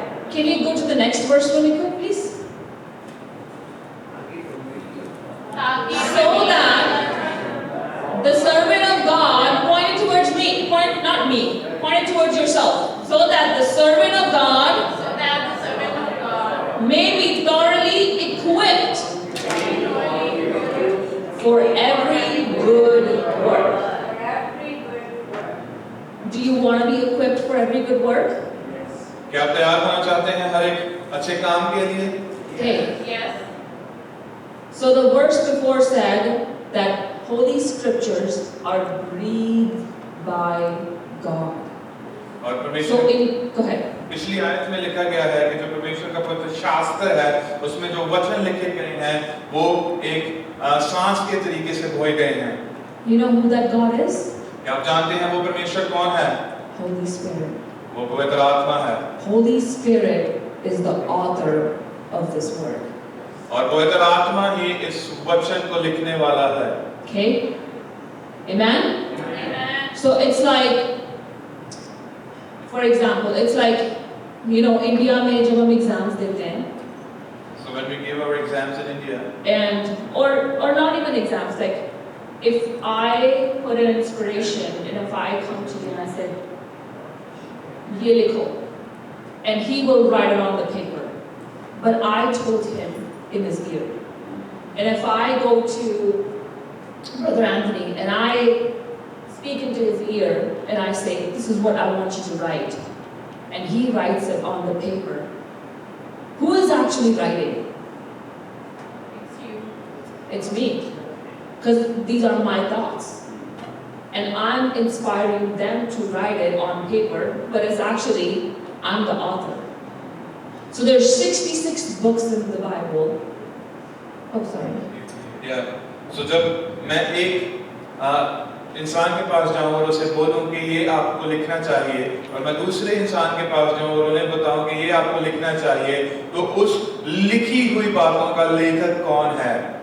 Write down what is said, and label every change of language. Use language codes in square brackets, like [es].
[en] Can you go to the next verse really quick, please? So that the servant of God, pointed towards me, pointed towards yourself, so that the servant of God may be thoroughly equipped for every good work. Do you want to be equipped for every good work? [hi] क्या आप तैयार होना चाहते हैं हर एक अच्छे काम के लिए? [en] Okay. Yes. So the verse before said that Holy Scriptures are breathed by God. [hi] और [en] So [hi] परमेश्वर [en] go ahead. [hi] पिछली आयत में लिखा गया है कि जो परमेश्वर का पवित्र शास्त्र है उसमें जो वचन लिखे गए हैं वो एक सांस के तरीके से बोए गए हैं। [en] You know who that God is? [hi] क्या आप जानते हैं वो परमेश्वर कौन है? [en] Holy Spirit. [hi] वो पवित्र आत्मा है। [en] Holy Spirit is the author of this word. [hi] और पवित्र आत्मा ही इस वचन को लिखने वाला है। [en] Okay? Amen? Amen. So it's like, for example, it's like, you know, India [hi] में जब हम exams देते हैं, [en] So when we give our exams in India, and or not even exams, like if I put an inspiration and if I come to you and I said, [hi] ये लिखो, [en] and he will write it on the paper, but I told him in his ear. And if I go to Brother Anthony and I speak into his ear and I say, this is what I want you to write, and he writes it on the paper, who is actually writing? It's you. It's me. Because these are my thoughts. And I'm inspiring them to write it on paper, but it's actually, I'm the author. So there's 66 books in the Bible. Oh, sorry. Yeah. [hi] So जब मैं एक इंसान के पास जाऊं और उसे बोलूं कि ये आपको लिखना चाहिए, और मैं दूसरे इंसान के पास जाऊं और उन्हें बताऊं कि ये आपको लिखना चाहिए, तो उस लिखी हुई बातों का लेखक कौन है?